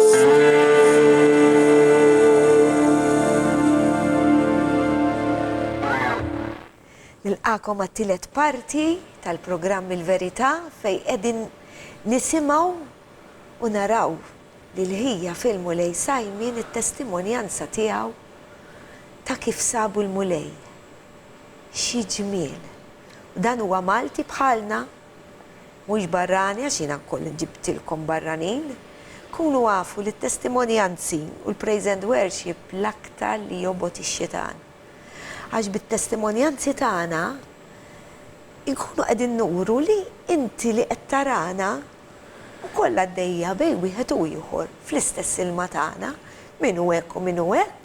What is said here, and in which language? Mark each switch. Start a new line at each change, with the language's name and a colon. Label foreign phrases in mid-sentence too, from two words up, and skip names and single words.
Maltese: Nilqakom għat-tielet parti tal-programm Il-Verità fej qegħdin nisimgħu u naraw li l-ħija fil-mulej Sajmin it-testimonjanza tiegħu ta' kif sabu l-mulej. Xi ġmiel. U dan huwa Malti bħalna, mhux barrani għax jiena nkoll ġibtilkom barranin, kunu għafu li t-testimonjanzi u l-
English: praise and worship
Maltese: l-aktar li jobot ix-xitan. Għax bit-testimonjanzi tagħna inkunu qegħdin nuru li inti li qed tarana ukoll għaddejja bejn wieħed u ieħor fl-istess ilma tagħna minnu hekk u minnu hekk.